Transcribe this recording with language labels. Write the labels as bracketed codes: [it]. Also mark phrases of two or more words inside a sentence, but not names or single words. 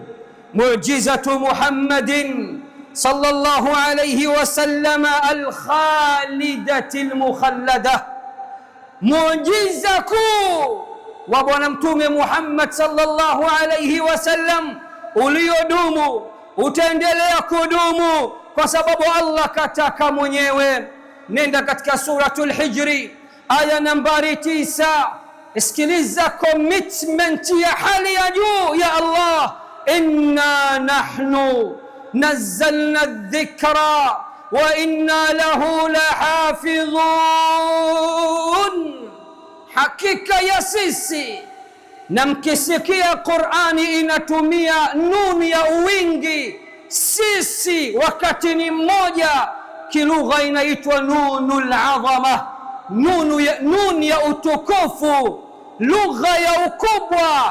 [ar] معجزة محمد صلى الله عليه وسلم الخالدة المخلدة, [sw] muujiza kuu wa Bwana Mtume Muhammad [ar] صلى الله عليه وسلم [sw] uliodumu, utaendelea kudumu kwa sababu Allah kataka mwenyewe. Nenda katika suratul Hijri aya nambari 9, isikiliza commitment ya hali ya juu ya Allah, [ar] إنا نحن نزلنا الذكر وإنا له لحافظون, [sw] hakika ya sisi. Na mkisikia Qur'ani inatumia nuni ya uwingi, sisi wakati ni mmoja, kilugha inaitwa [ar] نون العظمة, [sw] nuni ya utukufu, lugha ya ukubwa.